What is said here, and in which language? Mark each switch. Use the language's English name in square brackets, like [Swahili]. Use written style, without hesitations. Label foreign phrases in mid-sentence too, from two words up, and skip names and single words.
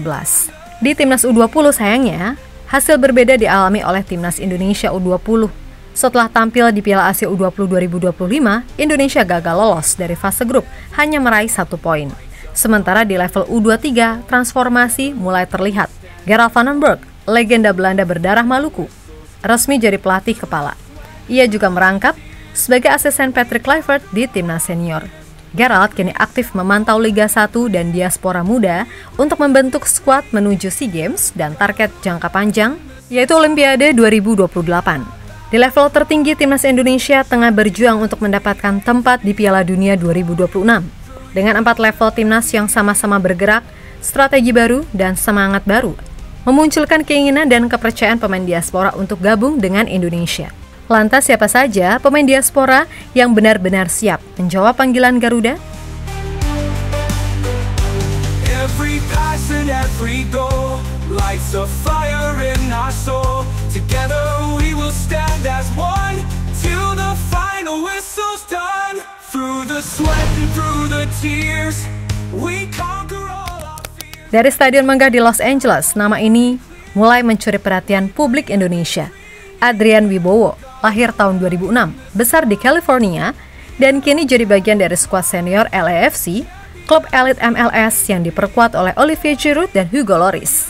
[Indonesian] Di Timnas U20 sayangnya, hasil berbeda dialami oleh Timnas Indonesia U20. Setelah tampil di Piala Asia U20 2025, Indonesia gagal lolos dari fase grup, hanya meraih 1 poin. Sementara di level U23, transformasi mulai terlihat. Gerald van den Berg, legenda Belanda berdarah Maluku, resmi jadi pelatih kepala. Ia juga merangkap sebagai asisten Patrick Kluivert di Timnas senior. Gerald kini aktif memantau Liga 1 dan diaspora muda untuk membentuk skuad menuju SEA Games dan target jangka panjang, yaitu Olimpiade 2028. Di level tertinggi, Timnas Indonesia tengah berjuang untuk mendapatkan tempat di Piala Dunia 2026. Dengan 4 level Timnas yang sama-sama bergerak, strategi baru dan semangat baru, memunculkan keinginan dan kepercayaan pemain diaspora untuk gabung dengan Indonesia. Lantas siapa saja pemain diaspora yang benar-benar siap menjawab panggilan Garuda? [English] Every pass and every goal lights a fire in our soul. Together we will stand as one till the final whistle's done. Through the sweat and through the tears, we conquer all our fears. [Indonesian] Dari Stadion Megah di Los Angeles, nama ini mulai mencuri perhatian publik Indonesia. Adrian Wibowo, lahir tahun 2006, besar di California, dan kini jadi bagian dari skuad senior LAFC, klub elit MLS yang diperkuat oleh Olivier Giroud dan Hugo Lloris.